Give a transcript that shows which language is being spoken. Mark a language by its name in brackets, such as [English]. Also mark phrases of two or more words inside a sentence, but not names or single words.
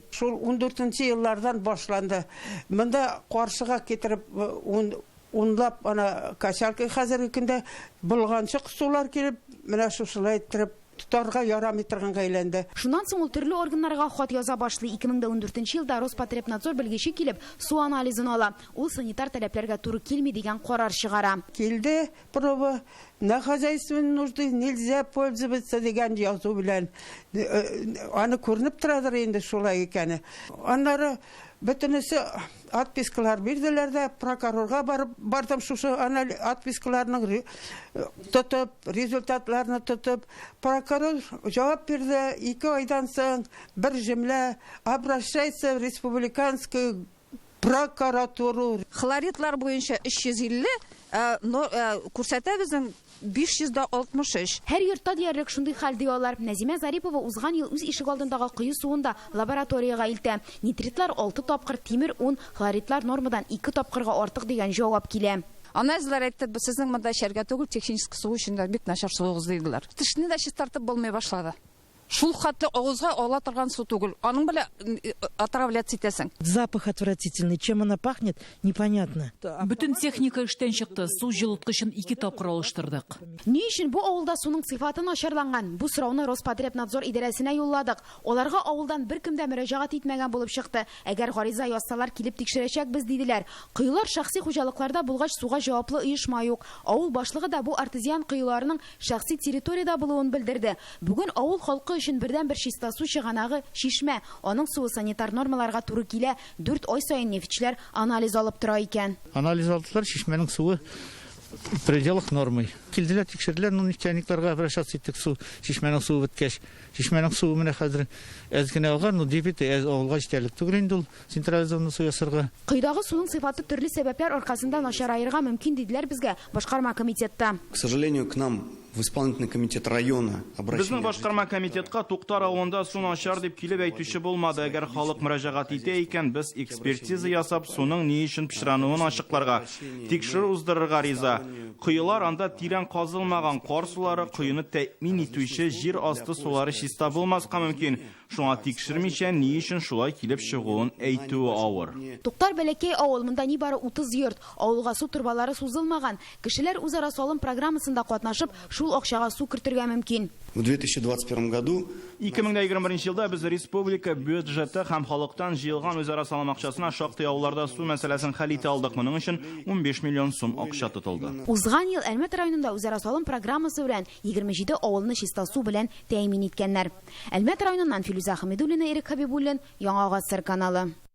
[Tatar] Шул 14нче еллардан башланды. Монда каршыга китереп унлап ана качалка хәзерге көндә булганчык сулар килеп, менә шушылай иттереп тутарга ярамый торганга әйләнде. Шуннан соң ул төрле органнарга хат яза башлый. 2014 елда Роспотребнадзор белгече килеп су анализын ала. Ул санитар таләпләргә туры килми дигән карар чыгара. Килде проба, [Russian] на хозяйственные нужды нельзя пользоваться [Tatar] дигән язу белән. Аны күренеп торадыр инде шулай икәне. Аннары Бөтенесе отпискалар бирделәр дә, прокурорга бардым, шушы отпискаларның тотып, результатларны тотып, прокурор җавап бирде, 2 айдан соң бер җөмлә [Russian] обращайся в республиканскую прокуратуру. [Tatar] Хлоридлар буенча 350, күрсәтәбезнең 563. Һәр йортта диярлек шундый хәл диялар. Нәзимә Зарипова узган ел үз ишек алдындагы кыю суында лабораторияга илтә. Нитритлар 6 тапкыр, тимер 10, хлоридлар нормадан 2 тапкырга артык дигән җавап килә. Анализлар әйтте, сезнең монда эчәргә түгел, технический су өчен дә бик начар суыгыз дидиләр. Тешне дә чистартып булмый башлады. Шул хәтле авызга ала торган су түгел. Аның белән отравляться итәсең. [Russian] Запах отвратительный. Чем она пахнет, непонятно. [Tatar] Бүтін техника эштән чыкты. Су җылыткычын 2 тапкыр алыштырдык. Ни өчен бу авылда суның сыйфаты начарланган? Бу сорауны Роспотребнадзор идарәсенә юлладык. Аларга авылдан беркем дә мөрәҗәгать итмәгән булып чыкты. Әгәр гариза язсалар, килеп тикшерәчәкбез диделәр. Кыюлар шәхси хуҗалыкларда булгач суга җаваплы оешма юк. Авыл башлыгы да бу артезиан кыюларның шәхси территорияда булуын белдерде. Бүген авыл халкы өчен бердән-бер чиста су чыганагы Шишмә. Аның суы санитар нормаларга туры килә. 4 ай саен нефтьчеләр анализ алып тора икән. Анализ алдылар, Шишмәнең суы [Russian] в пределах нормы. [Tatar] Килделәр, тикшерделәр, нефтяникларга обращаться иттек, су Шишмәнең суы беткәч. Шишмәнең суы менә хәзер әз генә алган, дебет авылга җитәрлек түгел инде ул централизованный су ясарга. Кыйдагы суның сыйфаты төрле сәбәпләр аркасында начарайырга мөмкин диделәр безгә башкарма комитетта. [Russian] К сожалению, к нам в исполнительный комитет района обращение. [Tatar] Безнең башкарма комитетка Туктар авылында су начар дип килеп әйтүче булмады. Әгәр халык мөрәҗәгать итә икән, без экспертиза ясап, суның ни өчен пычрануын ачыкларга, тикшерү уздырырга риза. Кыюлар анда тирән казылмаган кар сулары кыюны тәэмин итүче җир асты сулары чиста булмаска мөмкин. Шуңа тикшермичә ни өчен шулай килеп чыгуын әйтүе авыр. Туктар бәләкәй авыл, монда нибары 30 йорт. Авылга су турбалары сузылмаган. Кешеләр үзара салым программасында катнашып, шул акчага су кертергә мөмкин. [Russian] В 2021 году [Tatar] 2021 елда без республика бюджеты һәм халыктан җыелган үзара салым акчасына шактый авылларда су мәсьәләсен хәл итә алдык. Моның өчен 15 миллион сум акча тотылды. Узган ел Әлмәт районында үзара салым программасы белән 27 авылны чиста су белән тәэмин иткәннәр. Әлмәт районыннан Филүзә Хәмидуллина, Ирек Хәбибуллин, Яңа Гасыр каналы.